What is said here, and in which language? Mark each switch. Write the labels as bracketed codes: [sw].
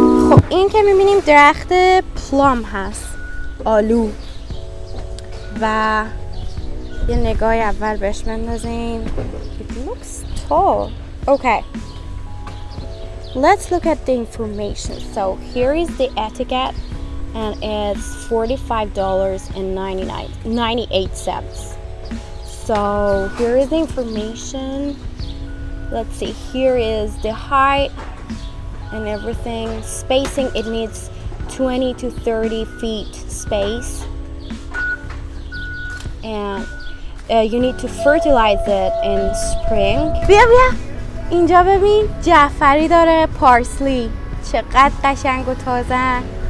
[fa] خب این که میبینیم درخت پلام هست، آلو، و یه نگاه اول بهش بندازیم. [en] It looks tall. Okay. Let's look at the information. So here is the etiquette and it's $45.98. So here is the information. Let's see. Here is the height and everything. Spacing, it needs 20 to 30 feet space. And you need to fertilize it in spring. [fa] بیا اینجا ببین جعفری داره، پارسلی، چقدر قشنگ و تازه.